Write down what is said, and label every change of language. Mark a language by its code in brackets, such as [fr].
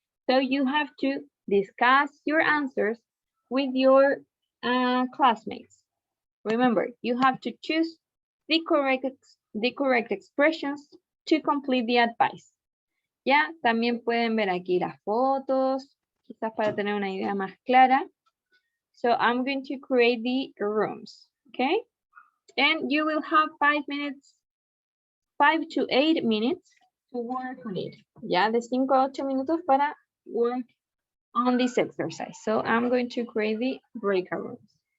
[en] So you have to discuss your answers with your classmates. Remember, you have to choose the correct expressions to complete the advice. [es] Ya, también pueden ver aquí las fotos, quizás para tener una idea más clara. [en] So I'm going to create the rooms, okay? And you will have 5 minutes, 5 to 8 minutes to work on it. [es] Ya, de 5 a 8 minutos para [en] work on this exercise. So I'm going to create the breakout rooms.